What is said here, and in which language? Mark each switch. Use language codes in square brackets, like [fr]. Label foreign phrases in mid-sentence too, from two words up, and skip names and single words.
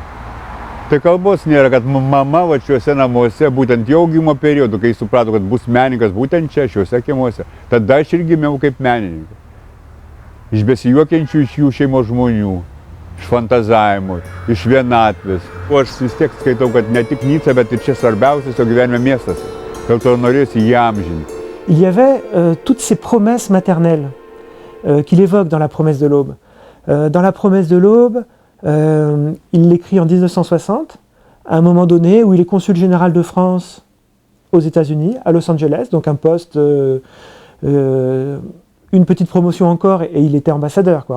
[lt] Tai kalbos nėra, kad mama va šiuose namuose, būtent jau augimo periodu, kai suprato, kad bus menininkas būtent čia, šiuose kiemuose, tada aš ir gimiau kaip menininkas. Iš besijuokiančių iš jų šeimos žmonių, iš fantazavimo, iš vienatvės. O aš vis tiek skaitau, kad ne tik Nica, bet ir čia svarbiausias jo gyvenime miestas. Dėl to norėjusi jį amžinti. [fr] Il y avait toutes ces promesses maternelles qu'il évoque dans La promesse de l'aube. Dans La promesse de l'aube, il l'écrit en 1960, à un moment donné où il est consul général de France aux États-Unis, à Los Angeles, donc un poste, une petite promotion encore, et il était ambassadeur, quoi.